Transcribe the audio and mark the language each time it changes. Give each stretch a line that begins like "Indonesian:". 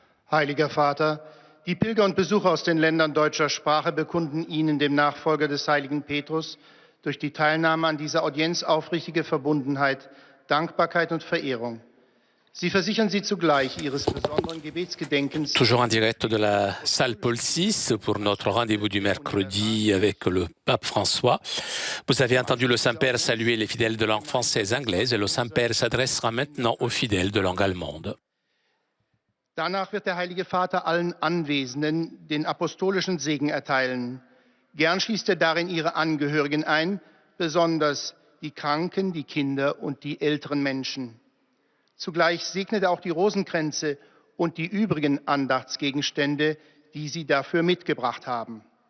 German: Heiliger Vater, die Pilger und Besucher aus den Ländern deutscher Sprache bekunden Ihnen, dem Nachfolger des heiligen Petrus, durch die Teilnahme an dieser Audienz aufrichtige Verbundenheit, Dankbarkeit und Verehrung. Sie versichern Sie zugleich Ihres besonderen Gebetsgedenkens.
French: Toujours en direct de la salle Paul VI pour notre rendez-vous du mercredi avec le pape François. Vous avez entendu le Saint-Père saluer les fidèles de langue française et anglaise et le Saint-Père s'adressera maintenant aux fidèles de langue allemande.
German: Danach wird der Heilige Vater allen Anwesenden den apostolischen Segen erteilen. Gern schließt er darin ihre Angehörigen ein, besonders die Kranken, die Kinder und die älteren Menschen. Zugleich segnet er auch die Rosenkränze und die übrigen Andachtsgegenstände, die sie dafür mitgebracht haben.